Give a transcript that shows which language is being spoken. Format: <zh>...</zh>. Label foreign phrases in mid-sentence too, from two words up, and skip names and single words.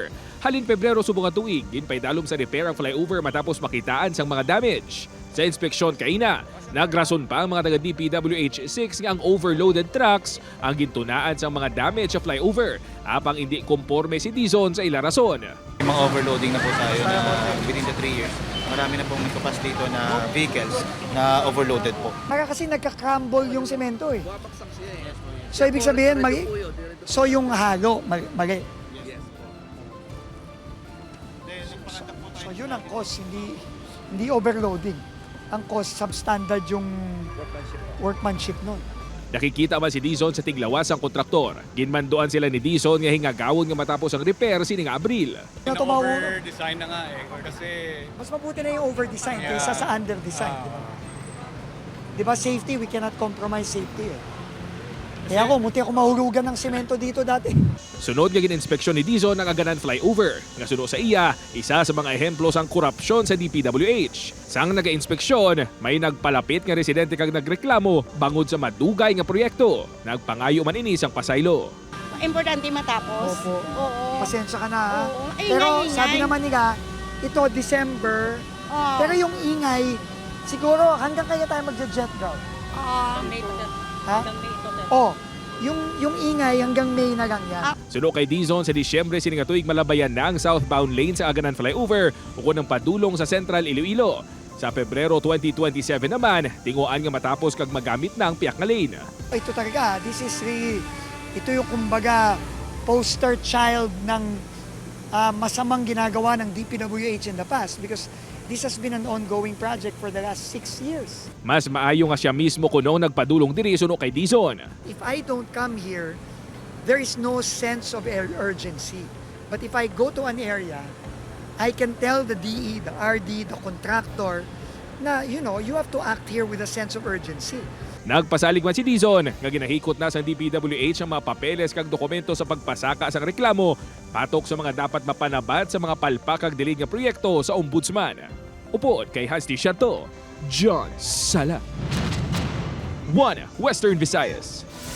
<hil>Halin Pebrero subong nga tuig, ginpaidalom sa repair ang flyover matapos makitaan sang mga damage. Sa inspeksyon kaina, nagrason pa ang mga taga DPWH6 nga ang</hil> <en>overloaded trucks</en> <hil>ang gintunaan sa mga damage sa flyover, apang hindi komporme si Dizon sa ila rason.</hil> <tl>Mga overloading na po tayo na</tl> <en>within the 3 years.</en> <tl>Marami na pong nagkapas dito na vehicles na overloaded po. Mara kasi nagka-crumble yung semento eh. So ibig sabihin, mali. So yung halo, mali. So yun ang cause, hindi overloading. Ang cause, substandard yung workmanship nun.</tl> <hil>Nakikita man si Dizon sa tiglawas ang kontraktor. Ginmanduan sila ni Dizon nga hingagawon nga matapos ang repair sining Abril.</hil> <tl>Over-design na nga kasi... Mas mabuti na yung over-design kaysa sa under-design. Di ba</tl> <en>safety, we cannot compromise safety eh.</en> <tl>Kaya munti ako mahurugan ng semento dito dati.</tl> <hil>Sunod nga gininspeksyon ni Dizon ang aganan flyover. Nga suno sa iya, isa sa mga ehemplo sang korupsyon sa DPWH. Sang naga-inspeksyon, may nagpalapit nga residente kag nagreklamo bangod sa madugay nga proyekto. Nagpangayo man ini sang pasaylo.</hil> <tl>Importante matapos. Opo. Oo. Pasensya ka na ha. Oo. Ay, Pero ingay. sabi naman nila, ito December. Oo. Pero yung ingay, siguro hanggang kaya tayo magja-jet ground. Ha? Oh, yung ingay hanggang May na lang yan.</tl> <hil>Suno kay Dizon sa Disyembre sining tuig malabayan na ang</hil> <en>southbound lane</en> <hil>sa aganan flyover ukon ng padulong sa Central Iloilo. Sa Pebrero 2027 naman, tinguan nga matapos kag magamit na ang piyak nga lane.</hil> <tl>Ito talaga,</tl> <en>this is really,</en> <tl>ito yung kumbaga poster child ng masamang ginagawa ng DPWH</tl> <en>in the past because this has been an ongoing project for the last 6 years.</en> <hil>Mas maayo nga siya mismo kunong nagpadulong diri suno kay Dizon.</hil> <en>If I don't come here, there is no sense of urgency. But if I go to an area, I can tell the DE, the RD, the contractor na, you have to act here with a sense of urgency.</en> <hil>Nagpasalig man si Dizon nga ginahikot na sa DPWH ang mga papeles kag dokumento sa pagpasaka sa reklamo patok sa mga dapat mapanabat sa mga palpak kag delayed nga proyekto sa Ombudsman. Upod kay Hasti Shato, John Sala. 1 Western Visayas.</hil>